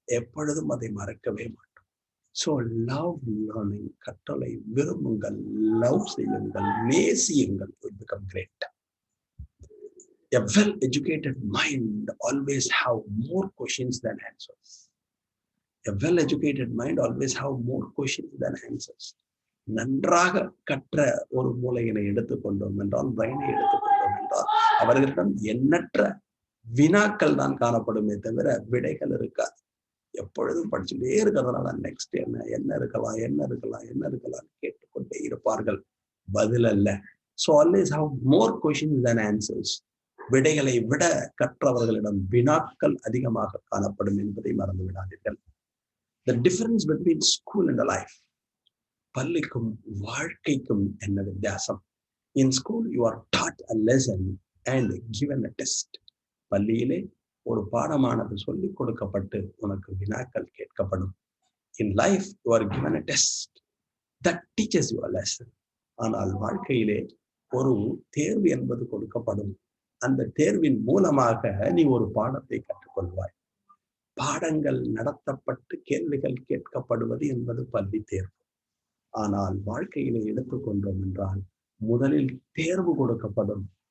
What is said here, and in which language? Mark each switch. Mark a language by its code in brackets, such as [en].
[ta] எப்பொழுதும் அதை மறக்கவே மாட்டோம். [en] So love learning. [ta] கற்றலை விரும்புங்கள், லவ் செய்யுங்கள், நேசியுங்கள். [en] will become great. A well-educated mind always have more questions than answers. A well-educated mind always have more questions than answers. [ta] நன்றாக கற்ற ஒரு மூளையினை எடுத்துக்கொண்டோம் என்றால், பிரெயினை எடுத்துக்கொண்டோம் என்றால், அவர்களிடம் எண்ணற்ற வினாக்கள் தான் காணப்படுமே தவிர விடைகள் இருக்காது. எப்பொழுதும் படிச்சுட்டே இருக்கிறதுனால நெக்ஸ்ட் என்ன இருக்கலாம் கேட்டுக்கொண்டே இருப்பார்கள். பதில் அல்ல. [en] So always have more questions than answers. [ta] விடைகளை விட கற்றவர்களிடம் வினாக்கள் அதிகமாக காணப்படும் என்பதை மறந்து விடாதீர்கள். [en] The difference between school and life. [ta] பள்ளிக்கும் வாழ்க்கைக்கும் என்ன வித்தியாசம்? [en] In school you are taught a lesson and given a test. [ta] பள்ளியிலே ஒரு பாடமானது சொல்லிக் கொடுக்கப்பட்டு உனக்கு வினாக்கள் கேட்கப்படும். [en] In life you are given a test that teaches you a lesson. [ta] ஆனால் வாழ்க்கையிலே ஒரு தேர்வு என்பது கொடுக்கப்படும். அந்த தேர்வின் மூலமாக நீ ஒரு பாடத்தை கற்றுக்கொள்வாய். பாடங்கள் நடத்தப்பட்டு கேள்விகள் கேட்கப்படுவது என்பது பள்ளி தேர்வு. ஆனால் வாழ்க்கையிலே எடுத்துக்கொண்டோம் என்றால் முதலில் தேர்வு கொடுக்கப்படும்.